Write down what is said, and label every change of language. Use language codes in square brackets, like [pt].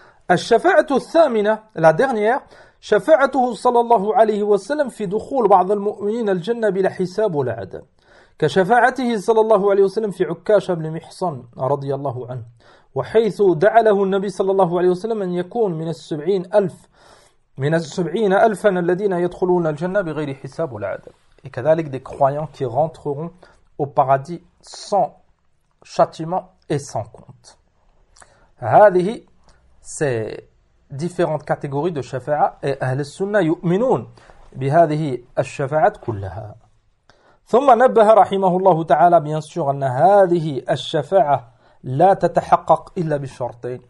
[ar] الشفاعه الثامنه [fr] la dernière [ar] شفاعته صلى الله عليه وسلم في دخول بعض المؤمنين الجنه بلا حساب ولا عدد كشفاعته صلى الله عليه وسلم في عكاشه بن محصن رضي الله عنه وحيث دعا له النبي صلى الله عليه وسلم ان يكون من السبعين الف من السبعين ألفا الذين يدخلون الجنة بغير حساب ولا عدد. [fr] Et كذلك des croyants qui rentreront au paradis sans châtiment et sans compte. [ar] هذه [fr] c'est différentes catégories de [ar] شفاعة et أهل السنة يؤمنون بهذه الشفاعات كلها. ثم نبه رحمه الله تعالى [fr] bien sûr [ar] أن هذه الشفاعة لا تتحقق إلا بشرطين.